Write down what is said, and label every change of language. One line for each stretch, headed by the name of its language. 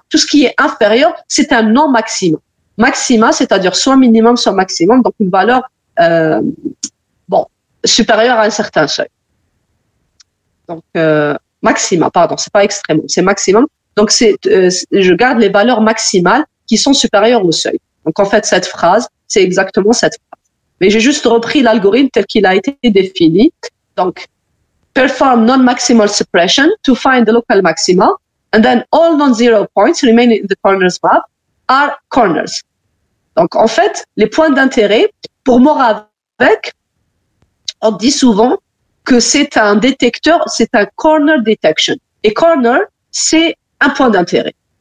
French: Tout ce qui est inférieur, c'est un non maxima. Maxima, c'est-à-dire soit minimum, soit maximum, donc une valeur supérieure à un certain seuil. Donc, maxima, pardon, c'est pas extrêmement, c'est maximum. Donc, je garde les valeurs maximales qui sont supérieures au seuil. Donc, en fait, cette phrase, c'est exactement cette phrase. Mais j'ai juste repris l'algorithme tel qu'il a été défini.
English: Donc, perform non-maximal suppression to find the local maxima, and then all non-zero points remaining in the corners map are corners.
French: Donc, en fait, les points d'intérêt, pour Moravec, on dit souvent que c'est un détecteur, c'est un corner detection. Et corner, c'est un point d'intérêt.